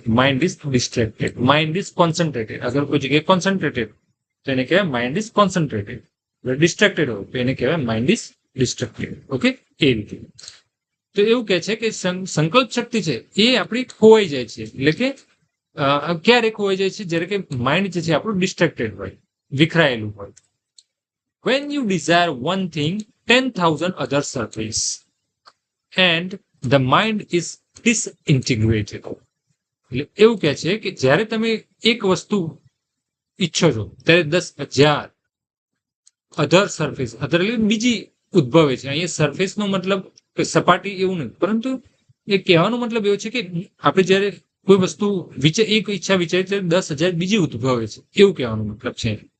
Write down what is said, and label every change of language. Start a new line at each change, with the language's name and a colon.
English: Mind is distracted, mind is concentrated.
Gujarati: અગર કોઈ જગ્યાએ
English: concentrated
Gujarati: તો એને કહેવાય
English: Mind is concentrated.
Gujarati: ડિસ્ટ્રેક્ટેડ હોય તો એને કહેવાય
English: Mind is distracted.
Gujarati: ઓકે, એ રીતે. તો એવું કહે છે કે સંકલ્પ શક્તિ છે એ આપણી ખોવાઈ જાય છે. એટલે કે ક્યારે ખોવાઈ જાય છે? જ્યારે કે માઇન્ડ જે છે આપણું ડિસ્ટ્રેક્ટેડ હોય, વિખરાયેલું હોય.
English: When you desire one thing, 10,000 others surface and the mind is disintegrated.
Gujarati: એટલે એવું કહે છે કે જ્યારે તમે એક વસ્તુ ઈચ્છો છો ત્યારે 10,000
English: other surface,
Gujarati: અધર એટલે બીજી ઉદ્ભવે છે. અહીંયા સરફેસ નો મતલબ સપાટી એવું નહીં, પરંતુ એ કહેવાનો મતલબ એવો છે કે આપણે જ્યારે કોઈ વસ્તુ એક ઈચ્છા વિચારી ત્યારે 10,000 બીજી ઉદ્ભવે છે, એવું કહેવાનો મતલબ છે.